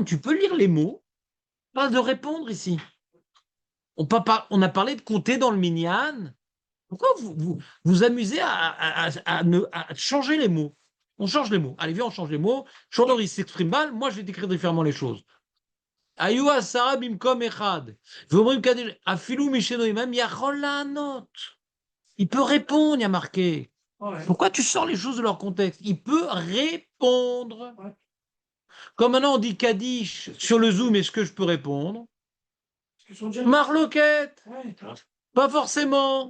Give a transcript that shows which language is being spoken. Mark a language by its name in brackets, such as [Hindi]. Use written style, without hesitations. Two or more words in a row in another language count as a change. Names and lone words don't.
[French] Tu peux lire les mots. Parle de répondre ici. On a parlé de compter dans le minyan. Pourquoi vous amusez à changer les mots? On change les mots. Allez, viens, on change les mots. Chandor, il s'exprime mal. Moi, je vais décrire différemment les choses. [Hebrew] היו עשרה במקום אחד. ואומרים קדיש. אפילו מי שאינו עמם יכול לענות. [French] Il peut répondre, il y a marqué. Ouais. Pourquoi tu sors les choses de leur contexte? Il peut répondre. Ouais. Comme maintenant on dit Kaddish sur le Zoom, est-ce que je peux répondre? Ils sont déjà- Marloquette, Ouais. pas forcément.